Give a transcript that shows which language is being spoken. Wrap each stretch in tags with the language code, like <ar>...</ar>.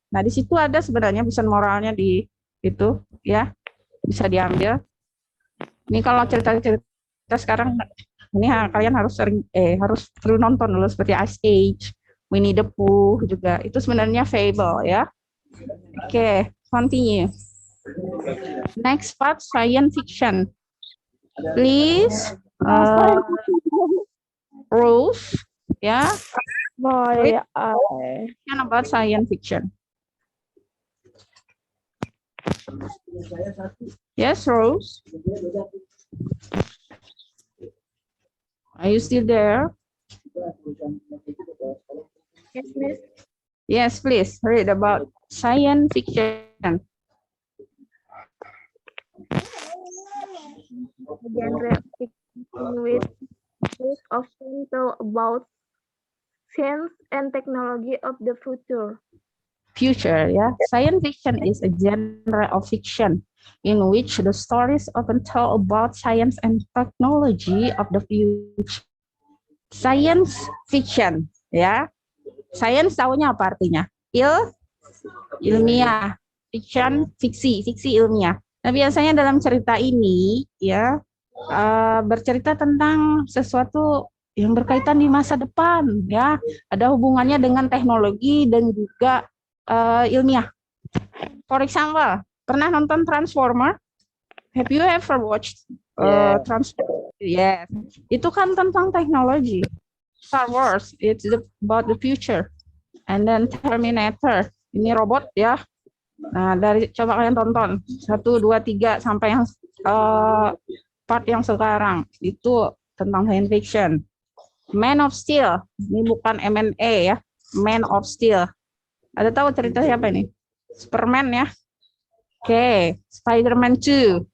<id>Nah, di situ ada sebenarnya pesan moralnya di itu ya, bisa diambil. Ini kalau cerita-cerita sekarang ini kalian harus harus perlu nonton dulu seperti Ice Age, Winnie the Pooh juga. Itu sebenarnya fable ya.</id> <en>Oke, continue. Next part, science fiction. Please, Rose, ya. Read about science fiction. Yes, Rose. Are you still there? Yes, Miss. Yes, please read about science fiction. Genre fiction which often tell about science and technology of the future. Future, yeah. Science fiction is a genre of fiction in which the stories often tell about science and technology of the future. Science fiction, ya.</en> <id>Science tahunya apa artinya? Ilmiah. Fiction, fiksi ilmiah. Nah, biasanya dalam cerita ini, ya, bercerita tentang sesuatu yang berkaitan di masa depan, ya. Ada hubungannya dengan teknologi dan juga ilmiah.</id> <en>For example,</en> <id>pernah nonton Transformer?</id> <en>Have you ever watched Transformer? Yes.</en> <id>Itu kan tentang teknologi. Star Wars,</id> <en>it's about the future. And then</en> <id>Terminator, ini robot ya. Nah, coba kalian tonton 1, 2, 3 sampai yang part yang sekarang itu tentang science fiction. Man of Steel, ini bukan M&A ya, Man of Steel. Ada tahu cerita siapa ini? Superman ya. Oke, Spider-Man 2.</id>